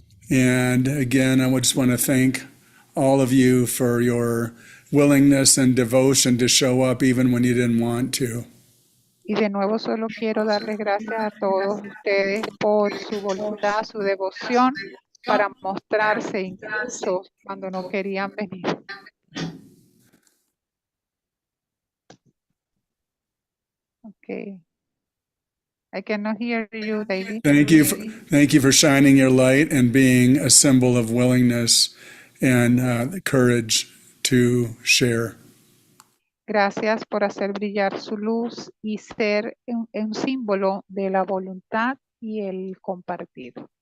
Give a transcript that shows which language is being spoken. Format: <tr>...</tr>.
<en>And again, I just want to thank all of you for your willingness and devotion to show up even when you didn't want to.</en> <es>Y de nuevo solo quiero darles gracias a todos ustedes por su voluntad, su devoción para mostrarse incluso cuando no querían venir.</es> <en>Okay. I cannot hear you, David. Thank you for shining your light and being a symbol of willingness and the courage to share.</en> <es>Gracias por hacer brillar su luz y ser un símbolo de la voluntad y el compartir.</es>